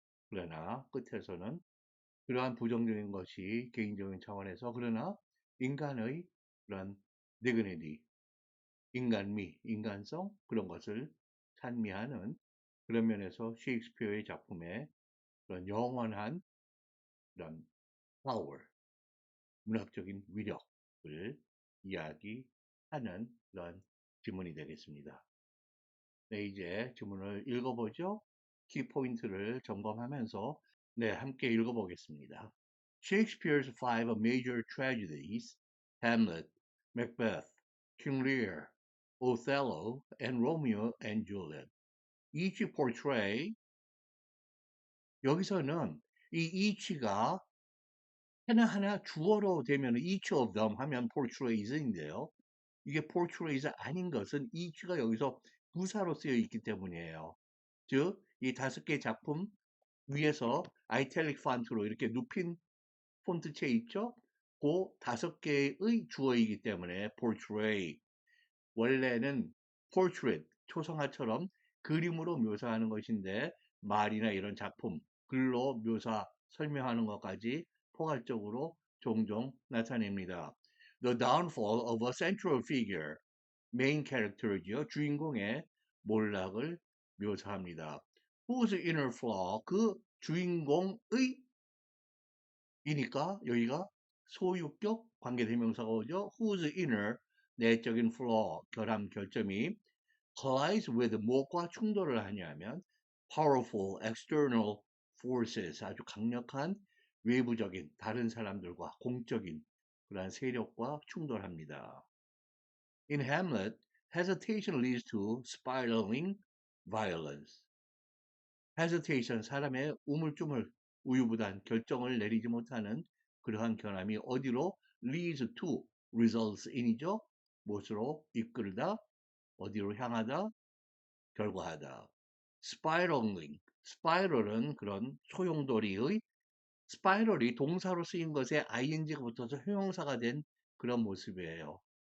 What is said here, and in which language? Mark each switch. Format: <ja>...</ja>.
<ko>그러나 끝에서는 그러한 부정적인 것이 개인적인 차원에서 그러나 인간의 그런 dignity, 인간미, 인간성 그런 것을 찬미하는 그런 면에서 셰익스피어의 작품에 그런 영원한 그런 파워, 문학적인 위력을 이야기하는 그런 지문이 되겠습니다. 네, 이제 지문을 읽어보죠. 키포인트를 점검하면서 네, 함께 읽어보겠습니다.</ko> <en>Shakespeare's five major tragedies, Hamlet, Macbeth, King Lear, Othello, and Romeo and Juliet, each portray,</en> <ko>여기서는 이 each가 하나하나 주어로 되면 each of them 하면 portrays인데요. 이게 portrays 아닌 것은 each가 여기서 부사로 쓰여 있기 때문이에요. 즉, 이 다섯 개 작품 위에서 아이탈릭 폰트로 이렇게 눕힌 폰트체 있죠? 그 다섯 개의 주어이기 때문에 portray. 원래는 portrait, 초상화처럼 그림으로 묘사하는 것인데 말이나 이런 작품, 글로 묘사, 설명하는 것까지 포괄적으로 종종 나타냅니다.</ko> <en>The downfall of a central figure,</en> <ko>메인 캐릭터죠. 주인공의 몰락을 묘사합니다.</ko> <en>Whose inner flaw,</en> <ko>그 주인공의 이니까 여기가 소유격 관계대명사가 오죠. Whose inner, 내적인 flaw, 결함, 결점이</ko> <en>collides with</en> <ko>무엇과 충돌을 하냐면</ko> <en>powerful external forces,</en> <ko>아주 강력한 외부적인 다른 사람들과 공적인 그러한 세력과 충돌합니다.</ko> <en>In Hamlet, hesitation leads to spiraling violence.</en> <ko>hesitation, 사람의 우물쭈물, 우유부단 결정을 내리지 못하는 그러한 결함이 어디로</ko> <en>leads to, results in</en> <ko>이죠. 무엇으로 이끌다, 어디로 향하다, 결과하다. spiraling, spiral은 그런 소용돌이의 spiral이 동사로 쓰인 것에 ing가 붙어서 형용사가 된 그런 모습이에요.</ko>